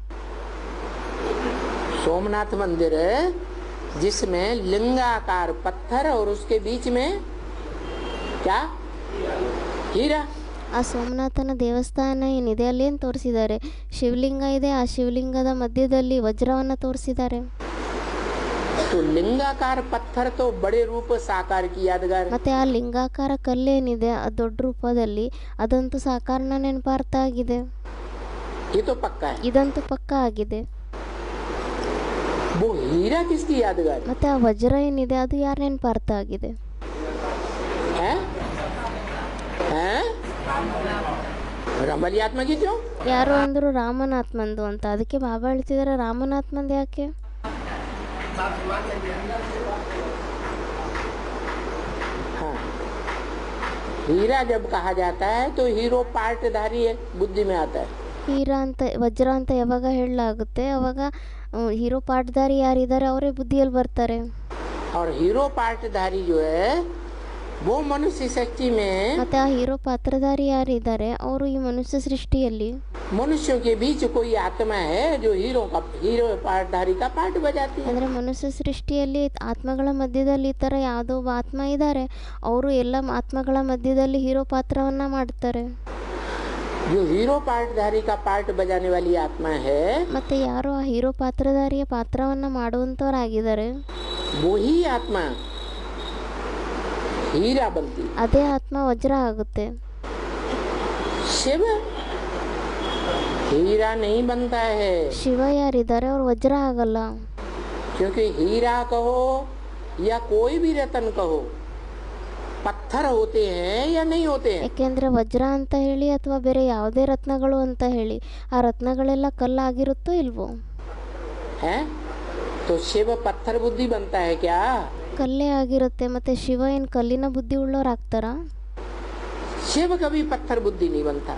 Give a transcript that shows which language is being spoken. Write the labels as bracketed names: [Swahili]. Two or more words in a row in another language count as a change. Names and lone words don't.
[Hindi] सोमनाथ मंदिर जिसमें लिंगाकार पत्थर और उसके बीच में क्या? हीरा। [Kannada] ಆ ಸೋಮನಾಥನ ದೇವಸ್ಥಾನ ಏನಿದೆ ಅಲ್ಲೇನು ತೋರಿಸಿದ್ದಾರೆ? ಶಿವಲಿಂಗ ಇದೆ, ಆ ಶಿವಲಿಂಗದ ಮಧ್ಯದಲ್ಲಿ ವಜ್ರವನ್ನು ತೋರಿಸಿದ್ದಾರೆ. [Hindi] तो लिंगाकार पत्थर तो बड़े रूप साकार की यादगार। [Kannada] ಮತ್ತೆ ಆ ಲಿಂಗಾಕಾರ ಕಲ್ಲೇನಿದೆ ಆ ದೊಡ್ಡ ರೂಪದಲ್ಲಿ ಅದಂತೂ ಸಾಕಾರನ ನೆನಪಾರ್ಥ ಆಗಿದೆ. [Hindi] ये तो पक्का है। [Kannada] ಇದಂತೂ ಪಕ್ಕ ಆಗಿದೆ. [Hindi] वो हीरा किसकी यादगार [Kannada] ಮತ್ತೆ ಆ ವಜ್ರ ಏನಿದೆ ಅದು ಯಾರ ನೆನಪಾರ್ಥ ಆಗಿದೆ? [Hindi] है? हैं? रमली आत्मा की क्यों? [Kannada] ಯಾರು ಅಂದರು ರಾಮನಾತ್ಮಂದು ಅಂತ. ಅದಕ್ಕೆ ಬಾಬಾ ಹೇಳ್ತಿದ್ದಾರೆ ರಾಮನಾತ್ಮಂದು ಯಾಕೆ? [Hindi] हाँ, हीरा जब कहा जाता है तो हीरो पार्टधारी बुद्धि में आता है। [Kannada] ಹೀರಾ ಅಂತ ವಜ್ರ ಅಂತ ಯಾವಾಗ ಹೇಳಲಾಗುತ್ತೆ ಅವಾಗ ಹೀರೋ ಪಾಠಧಾರಿ ಯಾರಿದ್ದಾರೆ ಅವರೇ ಬುದ್ಧಿಯಲ್ಲಿ ಬರ್ತಾರೆ. [Hindi] और हीरो पार्टधारी जो है वो मनुष्य शक्ति में [Kannada] ಮತ್ತೆ ಆ ಹೀರೋ ಪಾತ್ರಧಾರಿ ಯಾರಿದ್ದಾರೆ ಅವರು ಈ ಮನುಷ್ಯ ಸೃಷ್ಟಿಯಲ್ಲಿ [Hindi] मनुष्यों के बीच कोई आत्मा है जो हीरो पार्टधारी का पार्ट बजाती है। [Kannada] ಅಂದರೆ ಮನುಷ್ಯ ಸೃಷ್ಟಿಯಲ್ಲಿ ಆತ್ಮಗಳ ಮಧ್ಯದಲ್ಲಿ ಈ ಥರ ಯಾವುದೋ ಒಬ್ಬ ಆತ್ಮ ಇದ್ದಾರೆ, ಅವರು ಎಲ್ಲ ಆತ್ಮಗಳ ಮಧ್ಯದಲ್ಲಿ ಹೀರೋ ಪಾತ್ರವನ್ನು ಮಾಡ್ತಾರೆ. [Hindi] जो हीरो पार्टधारी का पार्ट बजाने वाली आत्मा है [Kannada] ಮತ್ತೆ ಯಾರು ಆ ಹೀರೋ ಪಾತ್ರಧಾರಿಯ ಪಾತ್ರವನ್ನು ಮಾಡುವಂಥವ್ರಾಗಿದ್ದಾರೆ [Hindi] वही आत्मा हीरा बनती। [Kannada] ಅದೇ ಆತ್ಮ ವಜ್ರ ಆಗುತ್ತೆ. [Hindi] शिव हीरा नहीं बनता है, [Kannada] ಶಿವ ಯಾರಿದ್ದಾರೆ ಅವ್ರು ವಜ್ರ ಆಗಲ್ಲ. [Hindi] क्योंकि हीरा कहो या कोई भी रतन कहो पत्थर होते हैं या नहीं होते हैं। [Kannada] ಯಾಕೆಂದರೆ ವಜ್ರ ಅಂತ ಹೇಳಿ ಅಥವಾ ಬೇರೆ ಯಾವುದೇ ರತ್ನಗಳು ಅಂತ ಹೇಳಿ ಆ ರತ್ನಗಳೆಲ್ಲ ಕಲ್ಲಾಗಿರುತ್ತೋ ಇಲ್ವೋ? [Hindi] है तो शिव पत्थर बुद्धि बनता है क्या? [Kannada] ಕಲ್ಲೇ ಆಗಿರುತ್ತೆ. ಮತ್ತೆ ಶಿವ ಏನು ಕಲ್ಲಿನ ಬುದ್ಧಿ ಉಳ್ಳೋರಾಗ್ತಾರಾ? [Hindi] शिव कभी पत्थर बुद्धि नहीं बनता।